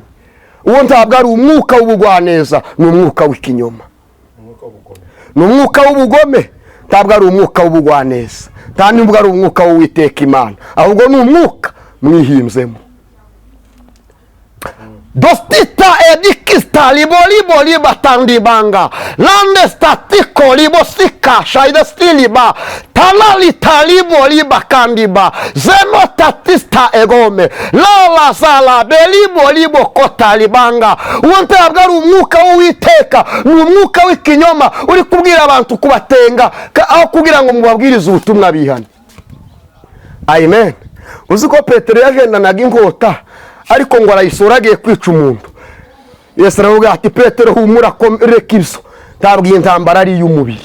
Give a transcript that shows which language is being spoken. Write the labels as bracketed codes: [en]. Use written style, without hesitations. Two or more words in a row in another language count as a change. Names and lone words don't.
[rw] Uwo ntabwo ari umwuka w'ubugwaneza, ni umwuka w'ikinyoma, ni umwuka w'ubugome. Ntabwo ari umwuka w'ubugwaneza, nta nubwo ari umwuka w'Uwiteka Imana, ahubwo ni umwuka mwihimbzemo. Dostita edikista libo liba tandibanga lande statiko libo sika shaida stiliba talali talibo liba kandiba zeno tatista egome lala sala belibo libo kota libanga. Uwo ntabwo ari umwuka w'Uwiteka, ni umwuka w'ikinyoma uri kubwira abantu kubatenga aho kugira ngo mubabwirize ubutumwa bihane. Amen. Uzi ko Petero yagendanaga inkota, ariko ngo arayisora agiye kwica umuntu. Yesu aravuga ati, Petero humura, reka ibyo, ntabwo iyi ntambara ari iy'umubiri.